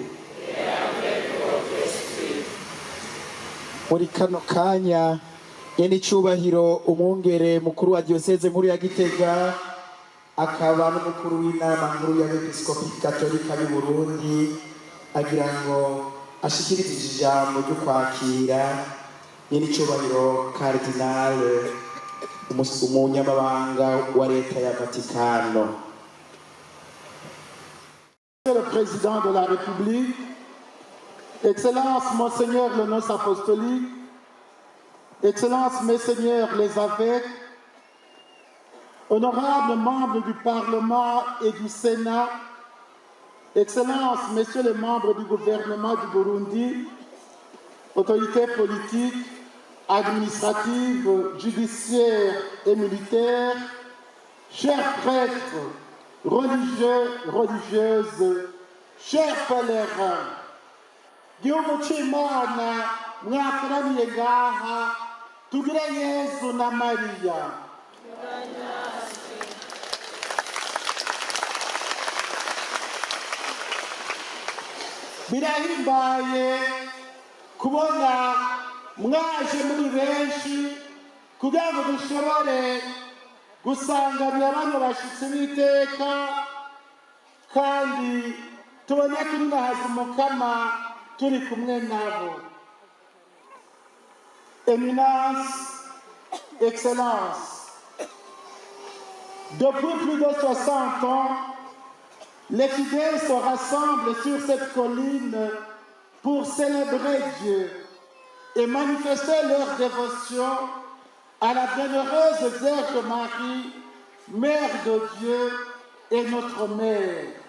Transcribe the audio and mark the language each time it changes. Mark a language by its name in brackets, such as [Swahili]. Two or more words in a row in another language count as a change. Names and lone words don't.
[Rundi] Muri kano kanya Nyenicubahiro umwungere mukuru wa diocese nkuru ya Gitega akaba n'umukuru w'inama nkuru y'abepiskopi Katolika y'u Burundi agira ngo ashikirize ijambo ryo kwakira Nyenicubahiro Cardinal umunyamabanga wa leta ya Vatikano. [French] Le président de la République, Excellence Monseigneur le nonce apostolique, Excellences, Messeigneurs les évêques, honorables membres du Parlement et du Sénat, Excellences, Messieurs les membres du gouvernement du Burundi, autorités politiques, administratives, judiciaires et militaires, chers prêtres, religieux, religieuses, chers pèlerins, [Rundi] Gihugu c'Imana mwakoraniye ngaha tugire Yesu na Mariya. Birahimbaye kubona mwaje muri benshi kugira ngo dushobore gusanganira bano bashitsi b'iteka kandi tubone turi nahaza umukama turi kumwe nabo. [French] Éminence, Excellence, depuis plus de 60 ans, les fidèles se rassemblent sur cette colline pour célébrer Dieu et manifester leur dévotion à la bienheureuse Vierge Marie, Mère de Dieu et notre Mère.